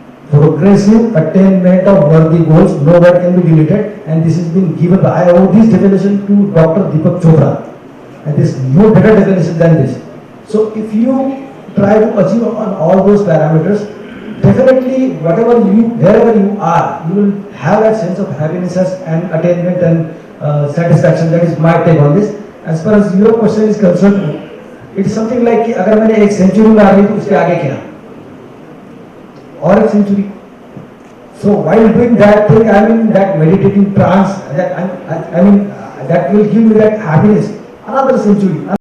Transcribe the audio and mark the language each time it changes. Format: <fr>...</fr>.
<en>Progressive attainment of worthy goals, no word can be deleted, and this has been given by, I owe this definition to Dr. Deepak Chopra, and there is no better definition than this. So if you try to achieve on all those parameters, definitely wherever you are, you will have that sense of happiness and attainment and satisfaction. That is my take on this. As far as your question is concerned, it is something like</en> <hi>कि अगर मैंने एक century मार ली तो उसके आगे क्या और एक century.</hi> <en>So while doing that thing, I mean that meditative trance, that will give you that happiness. Another century.</en>